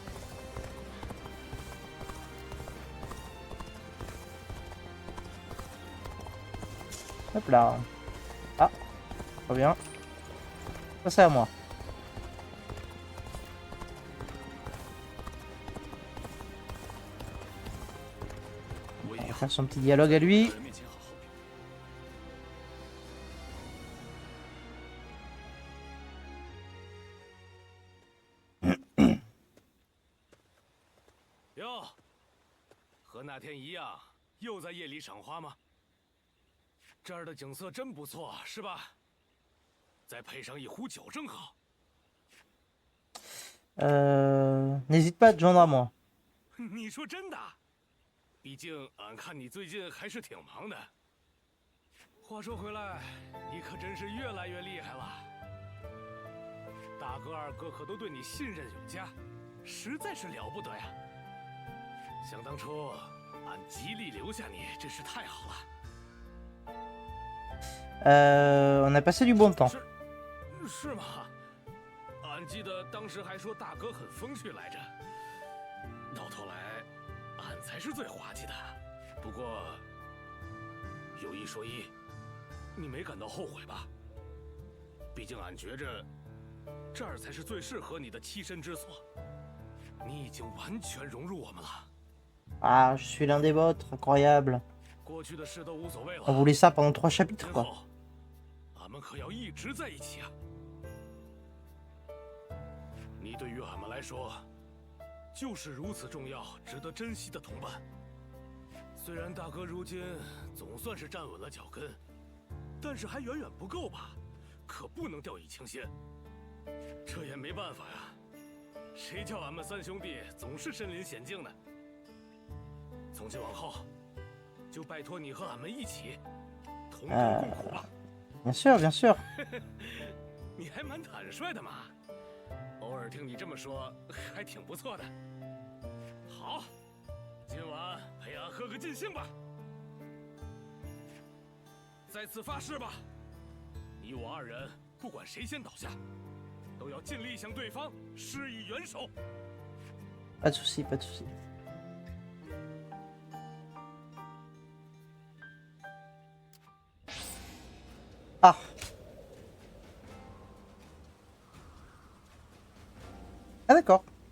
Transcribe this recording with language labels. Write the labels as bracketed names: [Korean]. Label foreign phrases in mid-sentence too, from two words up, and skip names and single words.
[French] Hop là. Ah, très bien. Ça, c'est à moi. On va faire son petit dialogue à lui. [Chinese] Yo, 和那天一样，又在夜里赏花吗？这儿的景色真不错，是吧？再配上一壶酒正好。 [French] N'hésite pas à te joindre à moi. [Chinese] 你说真的？毕竟俺看你最近还是挺忙的。话说回来，你可真是越来越厉害了。大哥二哥可都对你信任有加，实在是了不得呀。想当初，俺极力留下你，真是太好了。 [French] On a passé du bon temps. [Chinese] 是吗？俺记得当时还说大哥很风趣来着，到头来，俺才是最滑稽的。不过，有一说一，你没感到后悔吧？毕竟俺觉着，这儿才是最适合你的栖身之所。你已经完全融入我们了。 [French] Ah, je suis l'un des vôtres, incroyable. [Chinese] 过去的事都无所谓了。 [French] On voulait ça pendant 3 chapitres, [Chinese] 今 [French] quoi. [Chinese] 后，俺们可要一直在一起啊！你对于俺们来说，就是如此重要、值得珍惜的同伴。虽然大哥如今总算是站稳了脚跟，但是还远远不够吧？可不能掉以轻心。这也没办法呀，谁叫俺们三兄弟总是身临险境呢？从今往后，就拜托你和俺们一起同甘共苦吧。 [French] Bien sûr, bien sûr. [Chinese] 你还蛮坦率的嘛，偶尔听你这么说，还挺不错的。好，今晚陪俺喝个尽兴吧。再次发誓吧，你我二人不管谁先倒下，都要尽力向对方施以援手。 [French] Pas de soucis, pas de soucis. Ah. Ah d'accord.